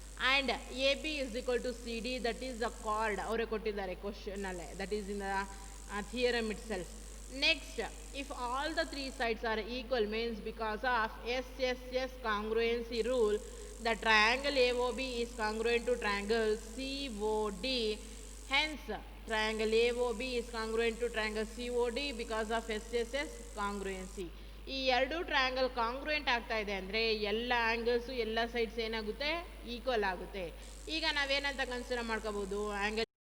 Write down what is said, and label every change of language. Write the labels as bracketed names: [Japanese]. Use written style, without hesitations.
[English] And A B is equal to C D, that is the chord. [Kannada] ಅವರೇ ಕೊಟ್ಟಿದ್ದಾರೆ ಕ್ವಶನಲ್ಲೇ, [English] That is in the theorem itself. Next, if all the three sides are equal means because of S S S congruency rule, the triangle AOB is congruent to triangle COD. Hence, triangle AOB is congruent to triangle COD because of SSS congruency. [Kannada] ಈ ಎರಡು triangle ಕಾಂಗ್ರುಯೆಂಟ್ ಆಗ್ತಾ ಇದೆ ಅಂದರೆ ಎಲ್ಲ angles ಎಲ್ಲ sides ಏನಾಗುತ್ತೆ? Equal ಆಗುತ್ತೆ. ಈಗ ನಾವೇನಂತ ಕನ್ಸಿಡರ್ ಮಾಡ್ಕೋಬೋದು? ಆ್ಯಂಗಲ್